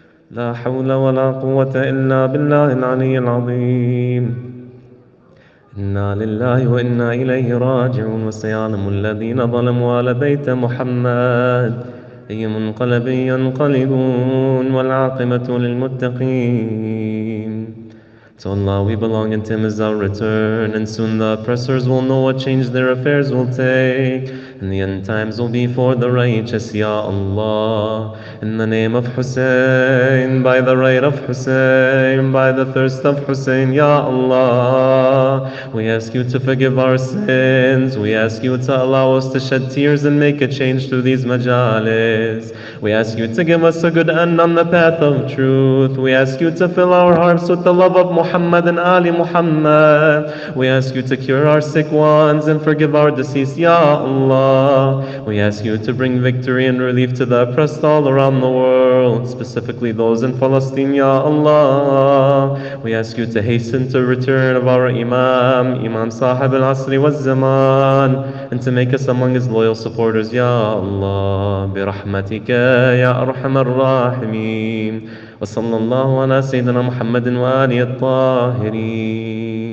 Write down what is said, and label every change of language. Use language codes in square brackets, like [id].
[ar] لا حول ولا قوة إلا بالله العلي العظيم. إنا لله وإنا إليه راجعون. وسيعلم الذين ظلموا على بيت محمد أي منقلب ينقلبون والعاقبة للمتقين. [en] To Allah we belong and to Him is our return, and soon the oppressors will know what change their affairs will take, in the end times will be for the righteous, Ya Allah. In the name of Hussein, by the right of Hussein, by the thirst of Hussein, Ya Allah, we ask you to forgive our sins. We ask you to allow us to shed tears and make a change through these majalis. We ask you to give us a good end on the path of truth. We ask you to fill our hearts with the love of Muhammad and Ali Muhammad. We ask you to cure our sick ones and forgive our deceased, Ya Allah. We ask you to bring victory and relief to the oppressed all around the world, specifically those in Palestine, Ya Allah. We ask you to hasten to return of our Imam Sahib al-Asri wal-Zaman, and to make us among his loyal supporters, Ya Allah. [ar] برحمتك يا أرحم الراحمين. وصلى الله على سيدنا محمد وآله الطاهرين.